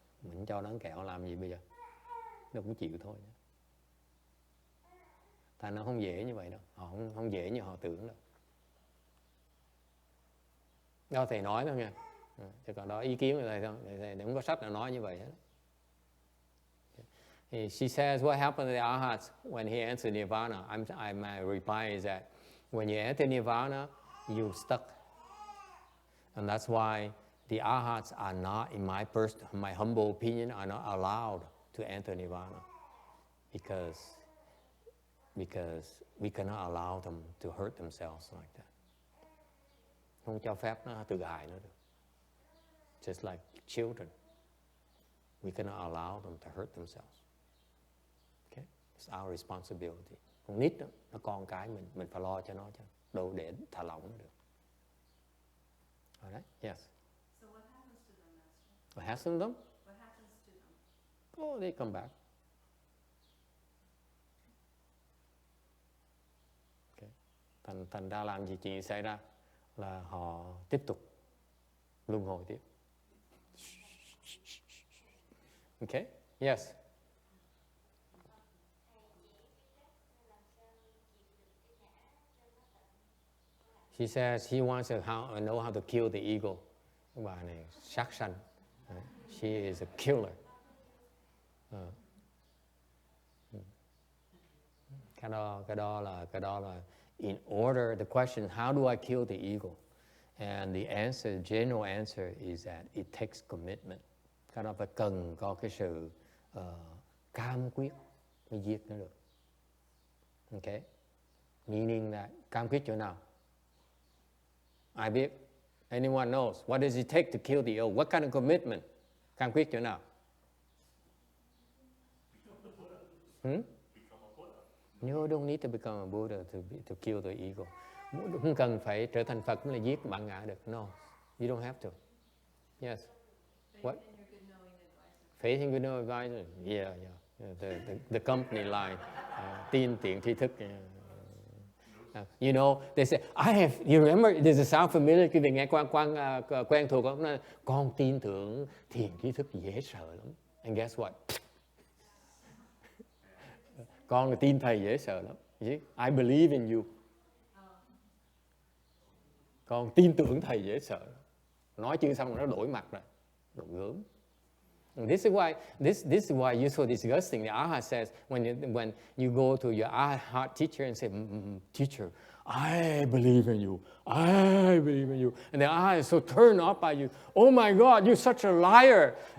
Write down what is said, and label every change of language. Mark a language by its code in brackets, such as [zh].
[vi] Mình cho nó ăn kẹo làm gì bây giờ? Nó cũng chịu thôi. Thành nó không dễ như vậy đâu. Họ không dễ như họ tưởng đâu. Do thầy nói thôi nha. Chứ còn đó ý kiến của thầy không. Thầy không có sách nào nói như vậy hết. [en] She says, what happened to the Arhats when he entered Nirvana? My reply is that when you enter Nirvana, you're stuck. And that's why the Arhats are not, in my humble opinion, are not allowed to enter Nirvana. Because we cannot allow them to hurt themselves like that. [vi] Không cho phép nó tự hại nó được. [en] Just like children. We cannot allow them to hurt themselves. Okay? It's our responsibility. [vi] Con nít đó, nó con cái mình phải lo cho nó chứ. Đâu để thả lỏng nó được. [en] Alright? Yes. So what happens to them, Master? What happens to them? What happens to them? Oh, they come back. Okay. [vi] Thành ra làm gì chuyện xảy ra là họ tiếp tục luân hồi tiếp. [en] Okay? Yes. She says she wants to know how to kill the ego. [vi] Cái bà này sát sanh. [en] She is a killer. [vi] Cái đó là [en] in order. The question, how do I kill the ego? And the answer, general answer is that it takes commitment. [vi] Cái đó phải cần có cái sự cam quyết mới giết nó được. Okay? [en] Meaning that [vi] cam quyết chỗ nào? Ai biết? [en] Anyone knows? What does it take to kill the ego? What kind of commitment? [vi] Cam quyết chỗ nào? [en] No, don't need to become a Buddha to kill the ego. [vi] Không cần phải trở thành Phật mới là giết bản ngã được. [en] No, you don't have to. Yes. What? Faith in good knowing advisor. Yeah. The company line. [vi] Tin tiện tri thức. [en] You know, they say, you remember, does it sound familiar? [vi] Quý vị nghe quen thuộc không? Con tin tưởng thiền tri thức dễ sợ lắm. [en] And guess what? [vi] Con là tin thầy dễ sợ lắm. [en] I believe in you. [vi] Con tin tưởng thầy dễ sợ. Nói chưa xong rồi nó đổi mặt rồi. Đồ gớm. [en] This is why you so disgusting. The Arhat says when you go to your Arhat teacher and say, teacher, I believe in you. I believe in you. And the Arhat is so turned off by you. Oh my God, you're such a liar.